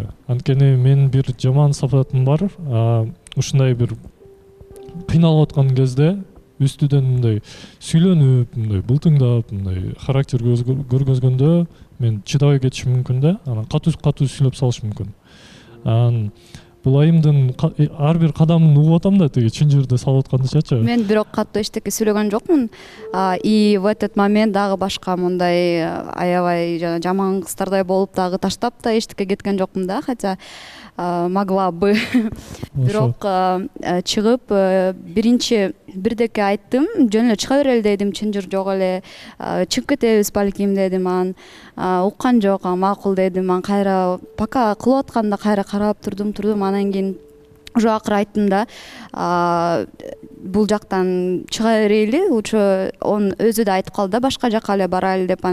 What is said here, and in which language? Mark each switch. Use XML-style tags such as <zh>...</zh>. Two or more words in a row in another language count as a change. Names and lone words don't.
<ky>Анткени мен бир жаман сапатым бар. Ушундай бир кыйналып аткан кезде үстүдөн мындай сүйлөнүп, мындай былтыңдап, мындай характер көргөзгөндө мен чыдабай кетишим мүмкүн да. Анан катуу сүйлөп салышым мүмкүн. Анан бул айымдын ар бир кадамын угуп атам да, тиги чынжырды салып аткандычачы. Мен бирок катуу эчтеке сүйлөгөн жокмун.</ky> <ru>И в этот момент</ru> <ky>дагы башка мындай аябай жана жаман кыздардай болуп дагы таштап да эчтеке кеткен жокмун да,</ky> <ru>хотя могла бы.</ru> <ky>Бирок чыгып биринчи бирдеке айттым, жөн эле чыга берели дедим, чынжыр жок эле, чыгып кетебиз балким дедим. Анан уккан жок, макул дедим. Анан кайра пока кылып атканда кайра карап турдум. Анан кийин уже акыры айттым да, бул жактан чыга берели,</ky> <ru>лучше он</ru> <ky>өзү да айтып калды да, башка жака эле барайлы деп.</ky>